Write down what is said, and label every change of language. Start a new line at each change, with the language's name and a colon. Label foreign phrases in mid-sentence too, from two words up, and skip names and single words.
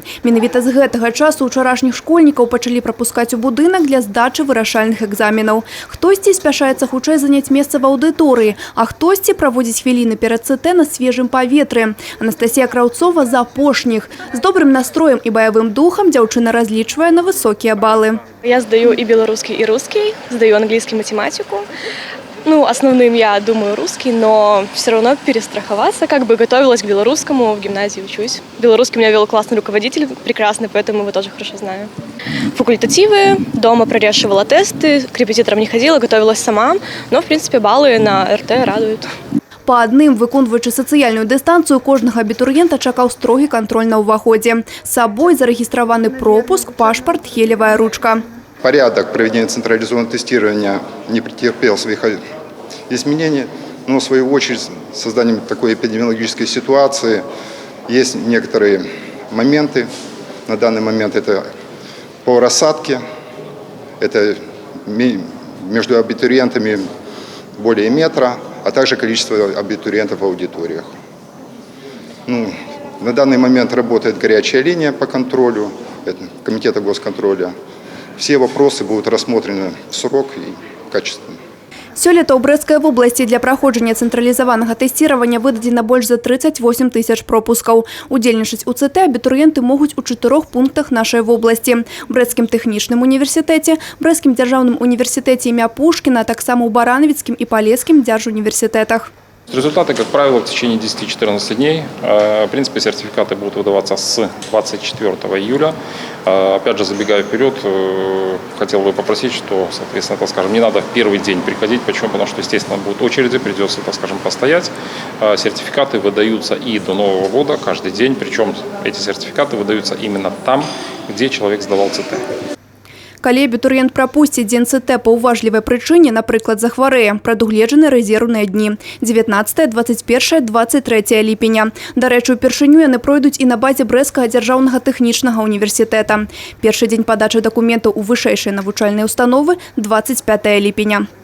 Belarusian: Менавіта з гэтага часу ўчарашніх школьнікаў пачалі прапускаць у будынак для здачы вырашальных экзаменаў. Хтосьці спяшаецца хутчэй заняць месца в аўдыторыі, а хтосьці праводзіць хвіліны перад ЦТ на свежым паветры. Анастасія Краўцова з апошніх. З добрым настроем і баявым духам дзяўчына разлічвае на высокія балы.
Russian: Я сдаю и белорусский, и русский, сдаю английский, математику. Основным я думаю русский, но все равно перестраховаться. Готовилась к белорусскому, в гимназии учусь. Белорусский меня вел классный руководитель, прекрасный, поэтому его тоже хорошо знаю. Факультативы, дома прорешивала тесты, к репетиторам не ходила, готовилась сама. Но, в принципе, баллы на РТ радуют.
Belarusian: Па адным, выконваючы сацыяльную дыстанцыю, кожнага абітурыента чакаў строгі кантроль на ўваходзе. З сабой зарэгістраваны пропуск, пашпарт, гелевая ручка.
Russian: Порядок проведения централизованного тестирования не претерпел своих изменений, но в свою очередь с созданием такой эпидемиологической ситуации есть некоторые моменты. На данный момент это по рассадке, это между абитуриентами более метра, а также количество абитуриентов в аудиториях. На данный момент работает горячая линия по контролю, это Комитета госконтроля. Все вопросы будут рассмотрены в срок и качественно.
Belarusian: Сёлета ў Брэсцкай вобласці для праходжання цэнтралізаванага тэсціравання выдадзена больш за 38 тысяч пропускаў. Удзельнічаць у ЦТ абітурыенты могуць у 4 пунктах нашай вобласці: Брэсцкім тэхнічным універсітэце, Брэсцкім дзяржаўным універсітэце імя Пушкіна, а таксама ў Баранавіцкім і Палескім дзяржуніверсітэтах.
Russian: Результаты, как правило, в течение 10-14 дней. В принципе, сертификаты будут выдаваться с 24 июля. Опять же, забегая вперед, хотел бы попросить, что, соответственно, так скажем, не надо в первый день приходить. Почему? Потому что, естественно, будут очереди, придется, так скажем, постоять. Сертификаты выдаются и до Нового года каждый день. Причем эти сертификаты выдаются именно там, где человек сдавал ЦТ.
Belarusian: Калі абітурыент прапусціць дзень ЦТ па ўважлівай прычыне, напрыклад, захварэе, прадугледжаны рэзерўныя дні – 19, 21, 23 ліпеня. Дарэчы, упершыню яны пройдуць і на базе Брэсцкага дзяржаўнага тэхнічнага універсітэта. Першы дзень падачы дакументаў у вышэйшай навучальнай установы – 25 ліпеня.